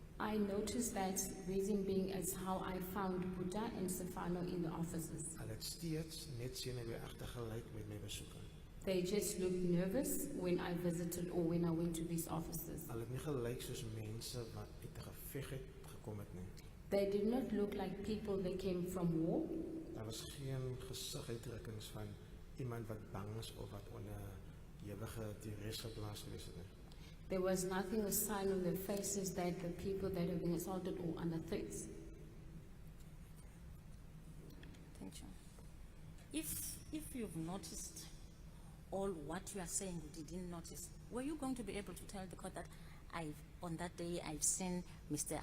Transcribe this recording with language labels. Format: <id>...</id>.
<en>I noticed that reason being is how I found Buddha and Stefano in the offices.</en> <af>Hulle het steeds net senuweeagtig gelyk met my besoeke.</af> <en>They just looked nervous when I visited or when I went to these offices.</en> <af>Hulle het nie gelyk soos mense wat uit 'n geveg het gekom het nie.</af> <en>They did not look like people that came from war.</en> <af>Daar was geen gesigsuitdrukkings van iemand wat bang is of wat onder ewige duress geplaas gewees het nie.</af> <en>There was nothing a sign on their faces that the people that have been assaulted or under threats. Thank you. If you've noticed all what you are saying you didn't notice, were you going to be able to tell the court that on that day I've seen Mr.</en>